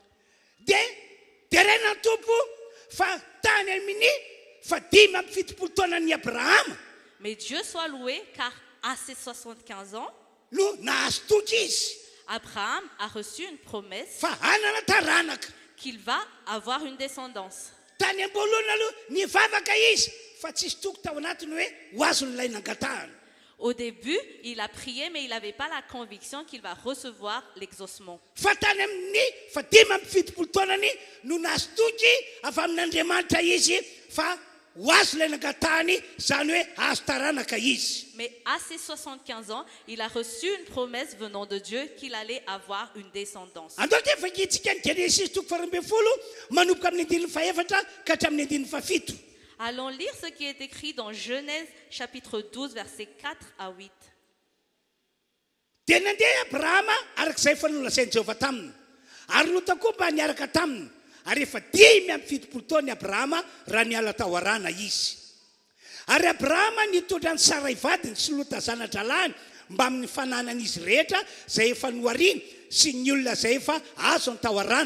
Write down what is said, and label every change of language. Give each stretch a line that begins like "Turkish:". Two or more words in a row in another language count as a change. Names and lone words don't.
French: Mais Dieu soit loué car à ses 75 ans, Abraham a reçu une promesse qu'il va avoir une descendance.
Malagasy: Tany am-boalohany aloha nivavaka izy fa tsisy toko tao anatiny hoe ho azony ilay nangatahany.
French: Au début, il a prié, mais il n'avait pas la conviction qu'il va recevoir l'exaucement.
Malagasy: Fa tany amin'ny fa 10 taonany no nahazo toky avy amin'Andriamanitra izy fa ho azo ilay nangatahany, zany hoe azo taranaka izy.
French: Mais à ses 75 ans, il a reçu une promesse venant de Dieu qu'il allait avoir une descendance.
Malagasy: Andao ty fakitsika ny Genesis 12 manomboka amin'ny 1 ka hatramin'ny 7.
French: Allons lire ce qui est écrit dans Genèse chapitre 12, versets 4 à 8.
Malagasy: Dia nandeha Abrahama arak'izay efa nolazainy Jehovah taminy. Ary Lota koa mba niaraka taminy. Ary efa 170 taona Abrahama raha niala tao arana izy. Ary Abrahama nitondra ny Sarai vadiny sy Lota zanatra lahy mba amin'ny fananan'izy rehetra izay efa noariana sy ny olona izay efa azo ny tao arana.